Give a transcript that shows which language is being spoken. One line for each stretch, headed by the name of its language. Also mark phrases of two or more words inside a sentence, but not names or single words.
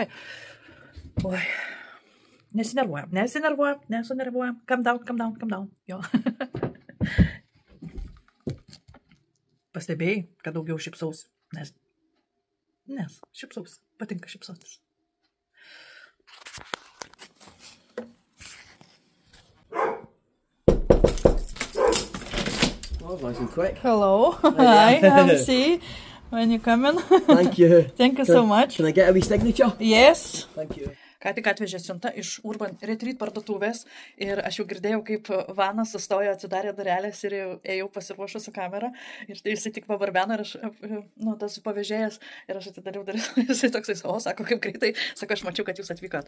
Lithuanian: Oi. Nesunervuojam.
English: Calm down. Jo.
Lithuanian: Pastebėjai, kad daugiau šypsausi? Nes šypsausi. Patinka šypsotis.
English: Oh, nice and quick. Hello. Hi, MC. When you coming? Thank you. Thank you so much. Can I get a wee signature? Yes. Thank you.
Lithuanian: Ką tik atvežė siunta iš Urban Retreat parduotuvės ir aš jau girdėjau, kaip Vanas sustojo, atsidarė durelės ir ėjau pasiruošus su kamera ir tai jisai tik pabarbeno ir aš, tas pavežėjas ir aš atidariau duris, jisai toksai, sako, kaip greitai, sako, aš mačiau, kad jūs atvykot.